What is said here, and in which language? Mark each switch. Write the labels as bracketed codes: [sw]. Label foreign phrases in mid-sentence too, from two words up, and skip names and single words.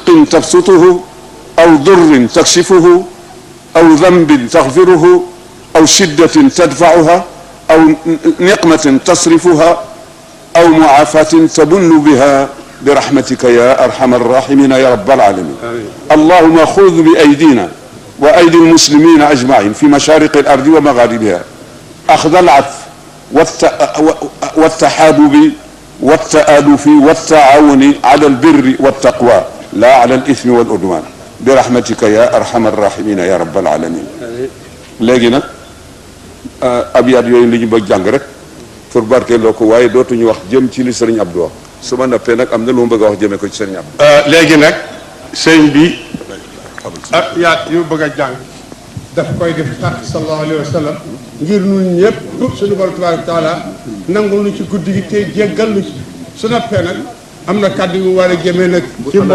[ar] تبسطه أو ضر تكشفه أو ذنب تغفره أو شدة تدفعها أو نقمة تصرفها أو معافاة تبن بها برحمتك يا أرحم الراحمين يا رب العالمين اللهم خذ بأيدينا وأيدي المسلمين أجمعين في مشارق الأرض ومغاربها أخذ العطف والتحابب والتآلف والتعاون على البر والتقوى لا على الإثم والعدوان برحمتك يا أرحم الراحمين يا رب العالمين [wo] léegi nag abyaat yooyu li ñu bëgg jàng rek pour barkeeloo ko waaye dootuñu wax jëm ci li sëriñ Abdou wax su ma nappee nag am na lu ma bëgg a wax jëmee ko ci sëriñ Abdou. léegi nag sëriñ bi yaat yu bëgg a jàng daf koy def tax [ar] صلى الله عليه وسلم [wo] ngir ñun ñëpp suñu borom [ar] تبارك تعالى [wo] nangul lu ci guddi gi te jéggal lu ci su nappee nag am na kàddu yu war a jëmee nag ci mboom.